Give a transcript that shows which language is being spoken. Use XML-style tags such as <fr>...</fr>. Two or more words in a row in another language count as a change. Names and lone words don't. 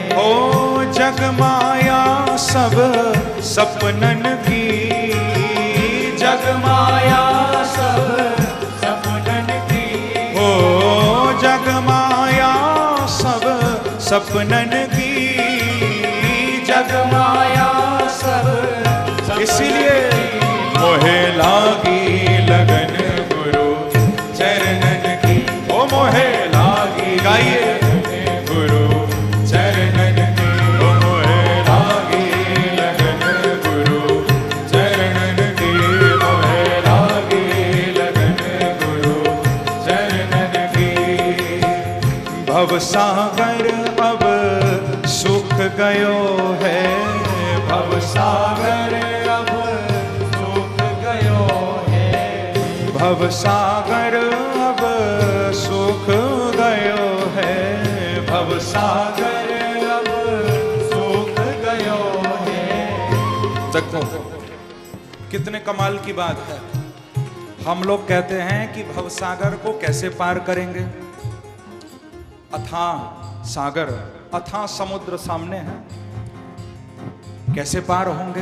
<bra>ओ जग माया सब सपनन की, जग माया सब सपनन की। ओ जग माया सब सपनन की, जग माया सब इसीलिए मोहे लागी लगन गुरु चरणन की। ओ मोहे लागी, गाइए, गुरु चरणन की। ओ मोहे लागी लगन गुरु चरणन की। मोहे लागी लगन गुरु चरणन की। भवसागर अब सुख गयो है, भवसागर अब सुख गयो है। भवसागर अब सुख गयो है। भवसागर अब सुख गयो है।</bra> <hi>देखो कितने कमाल की बात है। हम लोग कहते हैं कि भवसागर को कैसे पार करेंगे। अथाह सागर, अथाह समुद्र सामने है, कैसे पार होंगे।</hi>